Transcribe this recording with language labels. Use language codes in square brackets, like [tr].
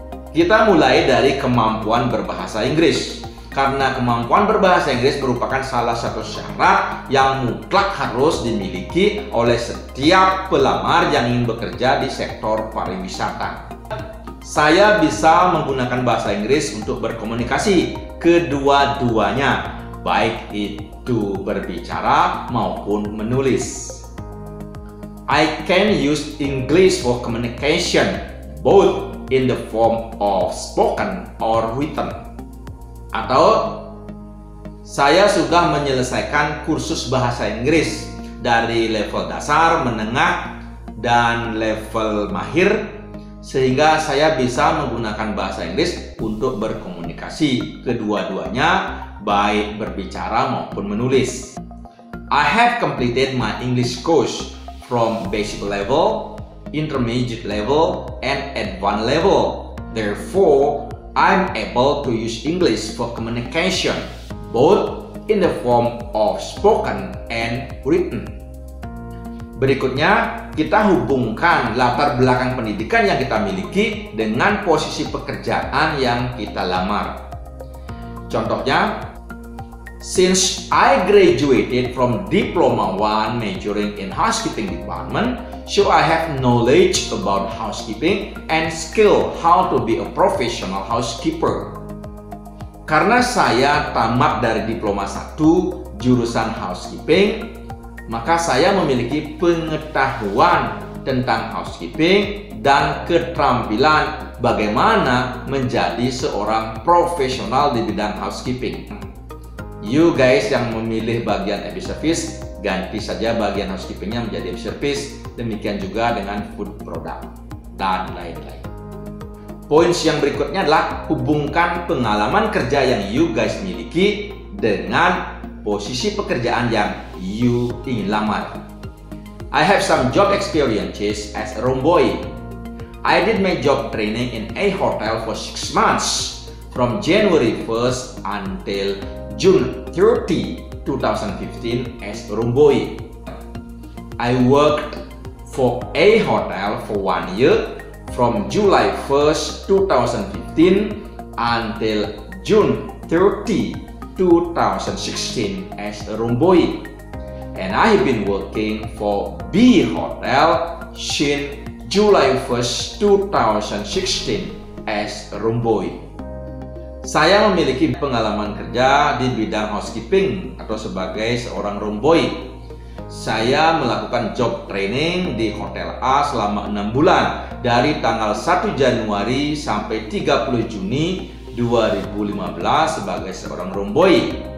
[id] Kita mulai dari kemampuan berbahasa Inggris. Karena kemampuan berbahasa Inggris merupakan salah satu syarat yang mutlak harus dimiliki oleh setiap pelamar yang ingin bekerja di sektor pariwisata. Saya bisa menggunakan bahasa Inggris untuk berkomunikasi kedua-duanya, baik itu berbicara maupun menulis. [en] I can use English for communication, both in the form of spoken or written. [id] Atau saya sudah menyelesaikan kursus bahasa Inggris dari level dasar, menengah, dan level mahir, sehingga saya bisa menggunakan bahasa Inggris untuk berkomunikasi kedua-duanya, baik berbicara maupun menulis. [en] I have completed my English course from basic level, intermediate level, and advanced level. Therefore, I'm able to use English for communication, both in the form of spoken and written. [id] Berikutnya, kita hubungkan latar belakang pendidikan yang kita miliki dengan posisi pekerjaan yang kita lamar. Contohnya, [en] since I graduated from Diploma 1 majoring in housekeeping department, so I have knowledge about housekeeping and skill how to be a professional housekeeper. [id] Karena saya tamat dari Diploma 1 jurusan housekeeping, maka saya memiliki pengetahuan tentang housekeeping dan keterampilan bagaimana menjadi seorang profesional di bidang housekeeping. [en] You guys [id] yang memilih bagian office service, ganti saja bagian housekeepingnya menjadi office service. Demikian juga dengan food product dan lain-lain. Poin yang berikutnya adalah hubungkan pengalaman kerja yang [en] you guys [id] miliki dengan posisi pekerjaan yang [en] you [id] ingin lamar. [en] I have some job experiences as a room boy. I did my job training in a hotel for 6 months from January 1st until June 30, 2015 as a room boy. I worked for a hotel for 1 year from July 1st, 2015 until June 30, 2016 as a room boy. And I have been working for B Hotel since July 1st, 2016 as a room boy. [id] Saya memiliki pengalaman kerja di bidang housekeeping atau sebagai seorang room boy. Saya melakukan job training di Hotel A selama 6 bulan dari tanggal 1 Januari sampai 30 Juni 2015 sebagai seorang room boy.